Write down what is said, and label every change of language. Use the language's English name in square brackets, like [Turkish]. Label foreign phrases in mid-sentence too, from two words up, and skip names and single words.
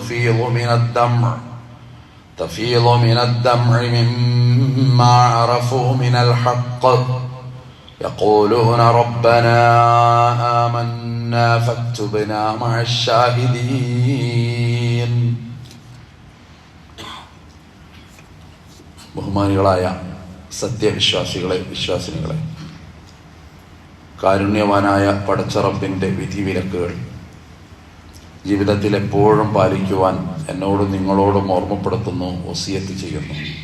[Arabic] تفيض من الدمع مما عرفوا من الحق يقولون ربنا آمنا فاكتبنا مع الشاهدين. [Malayalam] ബഹുമാനികളായ സത്യവിശ്വാസികളെ, വിശ്വാസിനികളെ, കാരുണ്യവാനായ പടച്ചറബിൻ്റെ വിധിവിലക്കുകൾ ജീവിതത്തിൽ എപ്പോഴും പാലിക്കുവാൻ എന്നോടും നിങ്ങളോടും ഓർമ്മപ്പെടുത്തുന്നു, വസിയത്ത് ചെയ്യുന്നു.